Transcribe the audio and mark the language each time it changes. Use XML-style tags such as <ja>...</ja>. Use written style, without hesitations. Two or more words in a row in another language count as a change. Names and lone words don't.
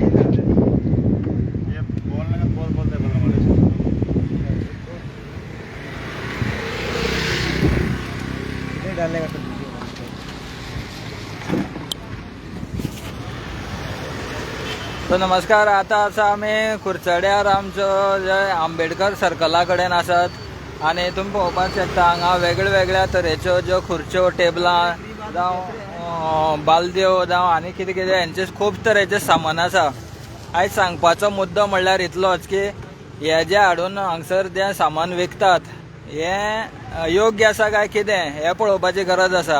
<hi>ये बोलने का बोलते हैं 250। ये डालने का सर।</hi> <kok>तो नमस्कार, आता आसा आमी कुरचड्यार आमचो जे आंबेडकर सर्कला कडेन आसात आनी तुमी पळोवपाक शकता हांगा वेगळ्या तरेच्यो ज्यो खुर्च्यो, टेबलां जावं बालद्यो जावं आनी कितें कितें हेंचे खूब तरेचें सामान आसा। आयज सांगपाचो मुद्दो म्हणल्यार इतलोच की हे जे हाडून हांगसर जें सामान विकतात हें योग्य आसा काय कितें हें पळोवपाची गरज आसा।</kok>